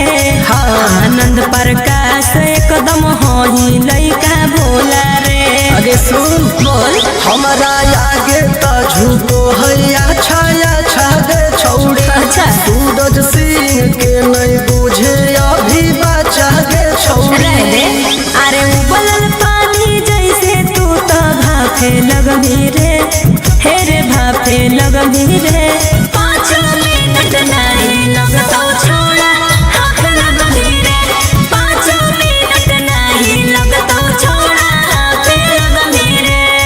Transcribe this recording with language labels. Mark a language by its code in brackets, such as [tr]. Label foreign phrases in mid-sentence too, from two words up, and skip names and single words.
[mag] हाँ। आनंद प्रकाश एकदम होही लइका भोला रे। अरे सुन बोल हमारा आगे तो झूठो है अच्छा दे छौड़ी अच्छा। सूरज सिंह के नहीं बुझे अभी बचा गे छौड़ी रह दे अरे उबलल पानी जैसे तू तो भाफे लगमी रे हे रे भाफे लगमी रे 5 मिनट नहीं लगतो छोड़ा हाथ लगमी रे 5 मिनट नहीं लगतो छोड़ा हाथ लगमी रे।